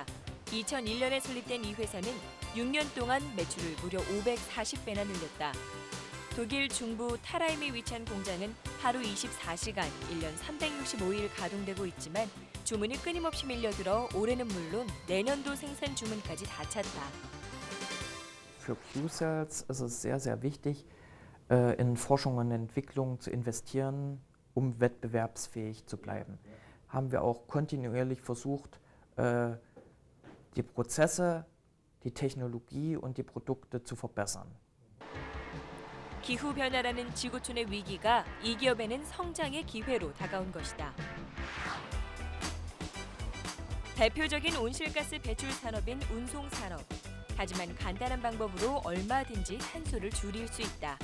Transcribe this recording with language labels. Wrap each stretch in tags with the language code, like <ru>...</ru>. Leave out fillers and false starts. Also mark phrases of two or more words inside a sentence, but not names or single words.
<ko>2001년에 설립된 이 회사는 6년 동안 매출을 무려 540배나 늘렸다. 독일 중부 타라임에 위치한 공장은 하루 24시간, 1년 365일 가동되고 있지만 주문이 끊임없이 밀려들어 올해는 물론 내년도 생산 주문까지 다 찼다.</ko> <de>Für Q-Cells ist es sehr, sehr wichtig, in Forschung und Entwicklung zu investieren, um wettbewerbsfähig zu bleiben. Haben wir auch kontinuierlich versucht, die Prozesse, die Technologie und die Produkte zu verbessern.</de> <ko>기후변화라는 지구촌의 위기가 이 기업에는 성장의 기회로 다가온 것이다. 대표적인 온실가스 배출 산업인 운송 산업. 하지만 간단한 방법으로 얼마든지 탄소를 줄일 수 있다.</ko>